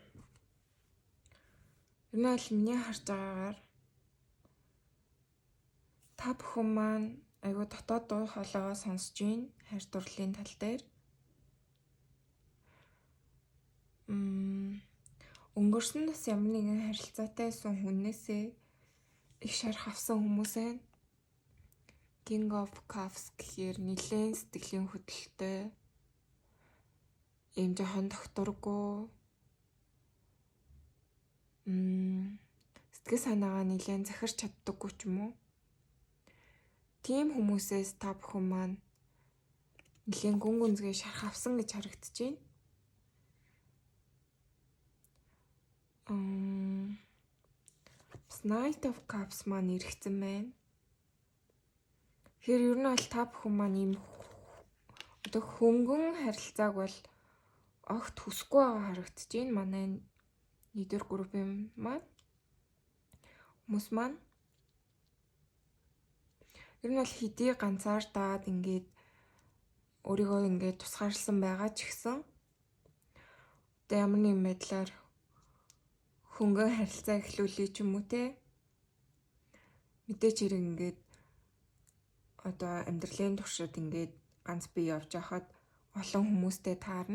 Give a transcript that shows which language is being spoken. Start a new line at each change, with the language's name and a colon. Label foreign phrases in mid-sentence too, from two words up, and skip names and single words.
Mongolian: Ер нь аль миний харж байгаагаар та бүхэн маань айгуу дотоод дуу хоолойгоо сонсож байна. Хайр дурлалын тал дээр. Өнгөрсөн нас ямар нэгэн харилцаатай байсан хүнээсээ их шарх авсан хүмүүс байна. King of Cups гэхээр нэлээд сэтгэлийн хөдлөлтөй. Ийм жоохон докторгүй. Сэтгэл санаагаа нэлээд захирч чаддаггүй ч юм уу. Тийм хүмүүсээс та бүхэн маань нэлээд гүн гүнзгий шарх авсан гэж харагдаж байна. Knight of Cups маань иргэцэн байна. Тэгэхээр ер нь бол та бүхэн маань ийм одоо хөнгөн харилцааг бол огт хүсэхгүй байгаа харагдаж байна. Манай нэгдүгээр группийн маань хүмүүс маань ер нь бол хэдий ганцаардаад ингээд өөрийгөө ингээд тусгаарлсан байгаа ч гэсэн одоо ямар нэгэн байдлаар хөнгөн харилцаа эхлүүлээ ч юм уу те мэдээч хэрэг ингээд одоо амьдралын туршид ингээд ганц бие явж байхад олон хүмүүстэй таарна.